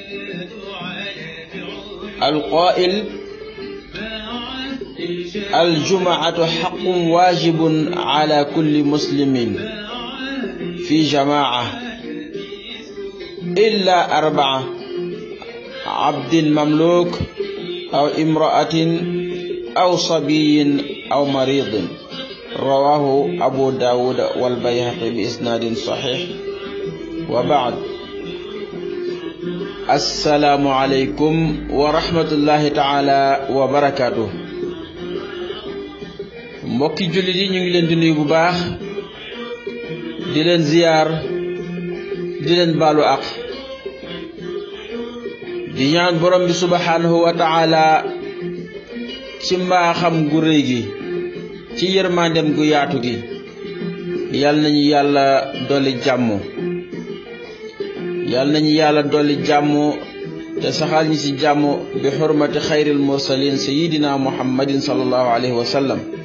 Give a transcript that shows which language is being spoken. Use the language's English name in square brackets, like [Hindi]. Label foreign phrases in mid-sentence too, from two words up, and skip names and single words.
[Arabic] القائل: الجمعة حق واجب على كل مسلم في جماعة إلا 4: عبد مملوك أو امرأة أو صبي أو مريض. رواه أبو داود والبيهقي بإسناد صحيح. وبعد، السلام عليكم ورحمة الله تعالى وبركاته. [Wolof] mbokki jullit yi ñu ngi leen di nuyu bu baax, di leen ziyaar, di leen baalu àq, di ñaan borom bi [Arabic] سبحانه وتعالى [Wolof] ci mbaaxam gu rëy gi, ci yërmandem gu yaatu gi, yal nañu yàlla dolli jàmm, yal nañu yàlla dolli jàmm te saxal ñi ci jàmm bi xurmati [Arabic] خير المرسلين سيدنا محمد صلى الله عليه وسلم.